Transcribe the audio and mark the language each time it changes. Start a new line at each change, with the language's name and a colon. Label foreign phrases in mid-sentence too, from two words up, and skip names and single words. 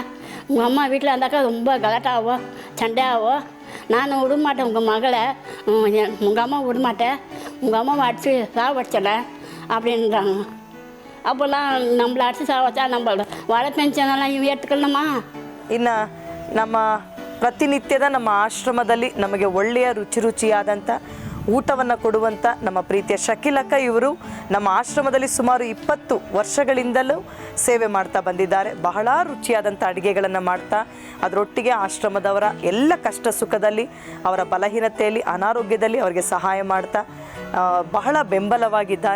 Tamil: உங்கள் அம்மா வீட்டில் இருந்தாக்கா ரொம்ப கலாட்டாவோ சண்டையாவோ, நான் விட மாட்டேன் உங்கள் மகளை, உங்கள் அம்மா விட மாட்டேன், உங்கள் அம்மாவை அடித்து சாவடிச்சல அப்படின்றாங்க. அப்போல்லாம் நம்மளை அடித்து சாவச்சா நம்ம வாழை பென்ஷனெல்லாம் இவன் எடுத்துக்கணுமா?
Kannada: ಇನ್ನು ನಮ್ಮ ಪ್ರತಿನಿತ್ಯದ ನಮ್ಮ ಆಶ್ರಮದಲ್ಲಿ ನಮಗೆ ಒಳ್ಳೆಯ ರುಚಿಯಾದಂಥ ಊಟವನ್ನು ಕೊಡುವಂಥ ನಮ್ಮ ಪ್ರೀತಿಯ ಶಕೀಲಕ್ಕ, ಇವರು ನಮ್ಮ ಆಶ್ರಮದಲ್ಲಿ ಸುಮಾರು 20 ವರ್ಷಗಳಿಂದಲೂ ಸೇವೆ ಮಾಡ್ತಾ ಬಂದಿದ್ದಾರೆ. ಬಹಳ ರುಚಿಯಾದಂಥ ಅಡುಗೆಗಳನ್ನು ಮಾಡ್ತಾ, ಅದರೊಟ್ಟಿಗೆ ಆಶ್ರಮದವರ ಎಲ್ಲ ಕಷ್ಟ ಸುಖದಲ್ಲಿ, ಅವರ ಬಲಹೀನತೆಯಲ್ಲಿ, ಅನಾರೋಗ್ಯದಲ್ಲಿ ಅವರಿಗೆ ಸಹಾಯ ಮಾಡ್ತಾ ಬಹಳ ಬೆಂಬಲವಾಗಿದ್ದಾರೆ.